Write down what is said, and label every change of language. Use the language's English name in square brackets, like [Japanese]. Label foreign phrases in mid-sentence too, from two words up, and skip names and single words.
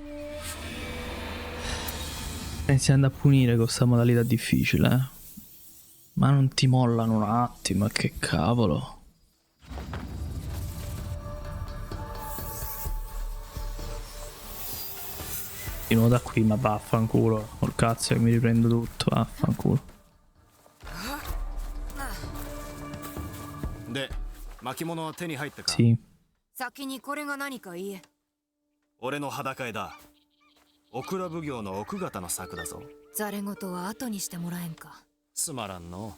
[Italian] Iniziando a punire con questa modalità difficile, eh. Ma non ti mollano un attimo, che cavolo. Di nuovo da qui, ma vaffanculo. Col cazzo che mi riprendo tutto, vaffanculo. [Japanese] で巻物は手に入ったか [Italian] Sì. [Japanese] 先にこれが何か言え。俺の裸絵だオクラ奉行の奥方の作だぞざれ言は後にしてもらえんか。つまらんの